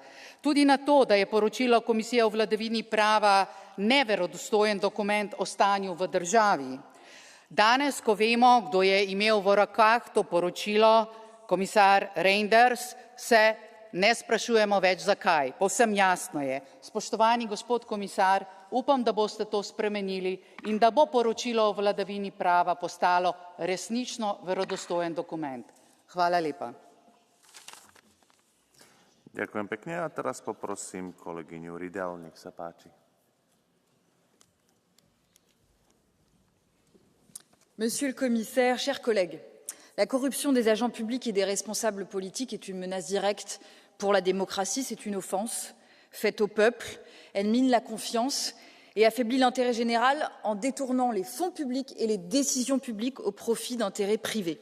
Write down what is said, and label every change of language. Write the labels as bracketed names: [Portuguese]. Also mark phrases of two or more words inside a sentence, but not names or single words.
[Slovenian] Tudi na to, da je poročilo Komisije o vladavini prava neverodostojen dokument o stanju v državi. Danes, ko vemo, kdo je imel v rokah to poročilo, komisar Reynders, se ne sprašujemo več zakaj. Povsem jasno je. Spoštovani gospod komisar, upam, da boste to spremenili in da bo poročilo o vladavini prava postalo resnično verodostojen dokument. Hvala lepa. [Slovak] Ďakujem pekne a teraz poprosím kolegyňu Riedel, nech sa páči. [French] Monsieur le commissaire, chers collègues, la corruption des agents publics et des responsables politiques est une menace directe pour la démocratie, c'est une offense faite au peuple, elle mine la confiance et affaiblit l'intérêt général en détournant les fonds publics et les décisions publiques au profit d'intérêts privés.